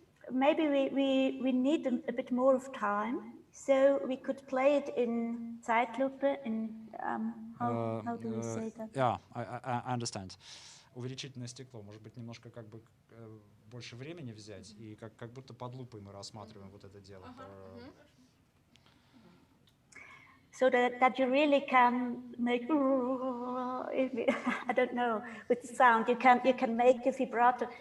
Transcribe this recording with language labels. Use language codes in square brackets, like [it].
[en] Maybe we need a bit more of time, so we could play it in Zeitlupe. In how do we say that? Yeah, I understand. [ru] Увеличительное стекло, может быть, немножко как бы больше времени взять и как будто под лупой мы рассматриваем вот это дело. [en] So that you really can make, I don't know, with the sound you can make a vibrato.